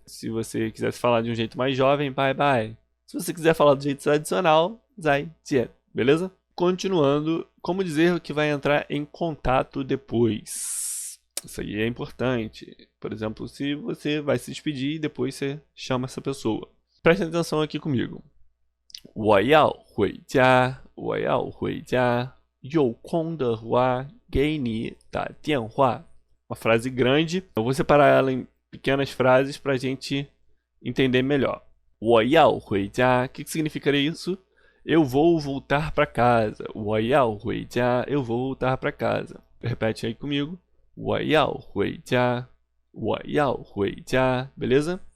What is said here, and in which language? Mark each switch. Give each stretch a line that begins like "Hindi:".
Portuguese: Se você quisesse falar de um jeito mais jovem,
English: bye bye.
Portuguese: Se você quiser falar do jeito tradicional,
Chinese: 再见.
Portuguese: Beleza? Continuando, como dizer que vai entrar em contato depois? Isso aí é importante. Por exemplo, se você vai se despedir e depois você chama essa pessoa. Preste atenção aqui comigo.
Chinese: 我要回家，我要回家，有空的话给你打电话.
Portuguese: Uma frase grande. Eu vou separar ela em pequenas frases para a gente entender melhor.
Chinese: 我要回家.
Portuguese: O que significaria isso? Eu vou voltar para casa.
Chinese: 我要回家.
Portuguese: Eu vou voltar para casa. Repete aí comigo.
Chinese: 我要回家，我要回家.
Portuguese: Beleza?